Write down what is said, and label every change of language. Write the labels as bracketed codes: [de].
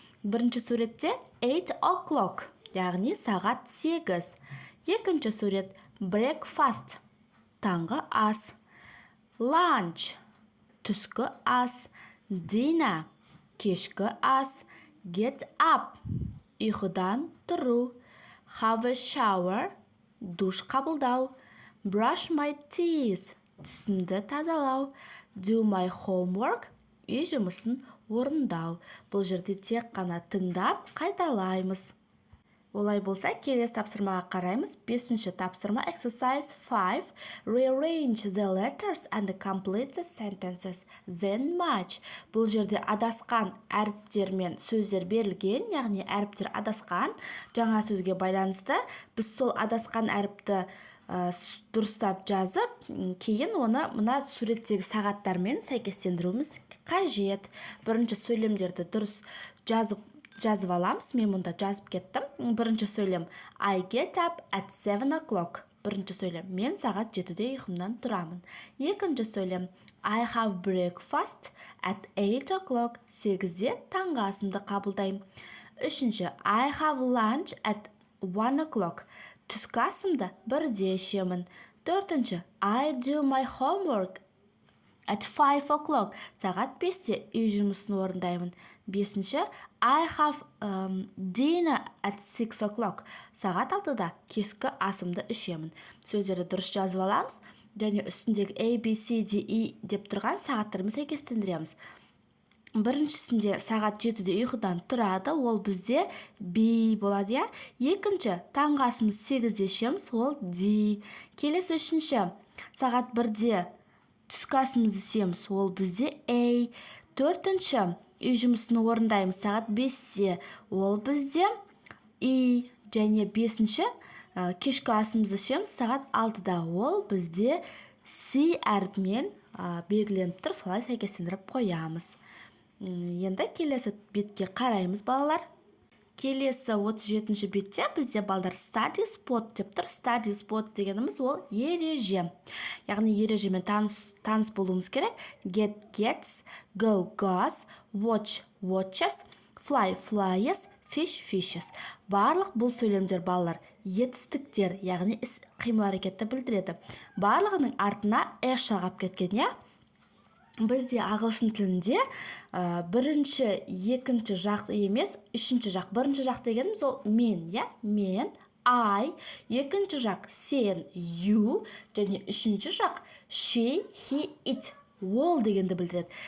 [kk] Бірінші суретте [en] 8 o'clock, [kk] яғни сағат 8. Екінші сурет breakfast, таңғы ас. Lunch, түскі ас. Dinner, кешкі ас. [en] Get up, [kk] ұйқыдан тұру. [en] Have a shower, [kk] душ қабылдау. [en] Brush my teeth, [kk] тісімді тазалау. [en] Do my homework, [kk] үй жұмысын орындау. Бұл жерде тек қана тыңдап қайталаймыз. Олай болса, келесі тапсырмаға қараймыз. 5-ші тапсырма [en] exercise 5. Rearrange the letters and complete the sentences. Then match. [kk] Бұл жерде адасқан әріптер мен сөздер берілген, яғни әріптер адасқан. Жаңа сөзге байланысты біз сол адасқан әріпті дұрыстап жазып, кейін оны мына суреттегі сағаттармен сәйкестендіруіміз қажет. Бірінші сөйлемдерді дұрыс жазып аламыз. Мен мұнда жазып кеттім. Бірінші сөйлем [en] I get up at 7 o'clock. [kk] Бірінші сөйлем мен сағат 7-де ұйқымнан тұрамын. Екінші сөйлем [en] I have breakfast at 8 o'clock. [kk] 8-де таңғы асымды қабылдаймын. Үшінші [en] I have lunch at 1 o'clock. [kk] Түскі асымды 1-де ішемін. Төртінші [en] I do my homework at 5 o'clock. [kk] Сағат 5-те үй жұмысын орындаймын. Бесінші [en] I have dinner at 6 o'clock. [kk] Сағат 6-да кешкі асымды ішемін. Сөздерді дұрыс жазып аламыз және үстіндегі A, B, C, D, E деп тұрған сағаттармен сәйкестендіреміз. Біріншісінде сағат 7-де ұйқыдан тұрады, ол бізде B болады, я. Екінші, таңғы асымыз 8-де ішеміз, ол D. Келесі үшінші, сағат 1-де түскі асымызды ішеміз, ол бізде A. Төртінші, үй жұмысын орындаймыз сағат 5-де, ол бізде E. Және бесінші, кешкі асымызды ішеміз сағат 6-да, ол бізде C әріпімен белгіленіп тұр, солай сәйкестендіріп қоямыз. Енді келесі бетке қараймыз, балалар. Келесі 37-ші бетте бізде балдар study spot деп тұр. Study spot дегеніміз ол ереже. Яғни ережемен таныс болуымыз керек. [en] Get gets, go goes, watch watches, fly flies, fish fishes. [kk] Барлық бұл сөйлемдер балалар етістіктер, яғни іс қимыл әрекетті білдіреді. Барлығының артына s жағап кеткен, я? Бізде ағылшын тілінде бірінші, екінші жақ емес, үшінші жақ. Бірінші жақ дегеніміз ол мен, я? Мен, I, екінші жақ сен, you, және үшінші жақ she, he, it, ол дегенді білдіреді.